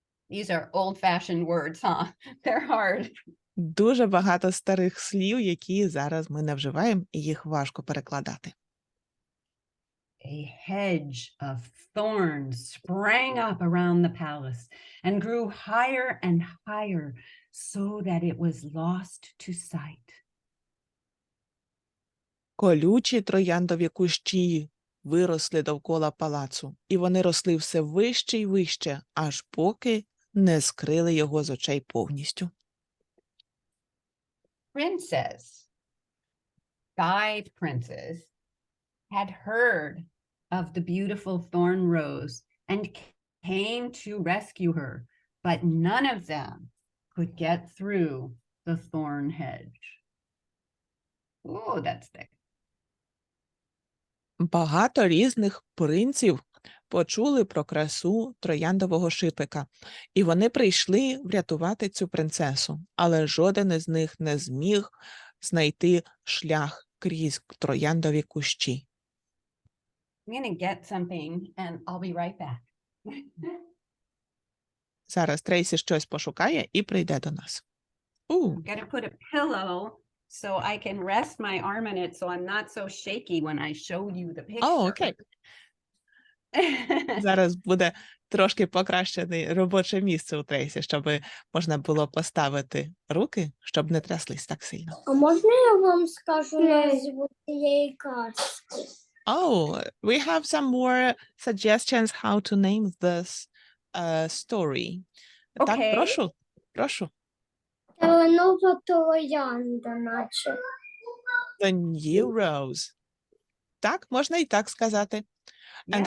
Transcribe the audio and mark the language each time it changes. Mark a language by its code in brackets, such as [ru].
[en] These are old-fashioned words, huh? They're hard. [uk] Дуже багато старих слів, які зараз ми не вживаємо, і їх важко перекладати. [en] A hedge of thorns sprang up around the palace and grew higher and higher so that it was lost to sight. [uk] Колючі трояндові кущі виросли довкола палацу, і вони росли все вище й вище, аж поки не скрили його з очей повністю. [en] Guide princess, had heard of the beautiful thorn rose and came to rescue her, but none of them could get through the thorn hedge. Oh, that's thick. [uk] Багато різних принців почули про красу трояндового шипика, і вони прийшли врятувати цю принцесу, але жоден із них не зміг знайти шлях крізь трояндові кущі. [en] I'm going to get something and I'll be right back. [uk] Зараз Трейсі щось пошукає і прийде до нас. [en] I'm going to put a pillow so I can rest my arm in it so I'm not so shaky when I show you the picture. [uk] Окей. Зараз буде трошки покращене робоче місце у Трейсі, щоб можна було поставити руки, щоб не тряслись так сильно. А можна я вам скажу назву цієї казки? [en] Oh, we have some more suggestions how to name this story. [uk] Так, [en] Okay. [uk] прошу. Нова троянда, наче. [en] The new rose. [uk] Так, можна і так сказати. [en] And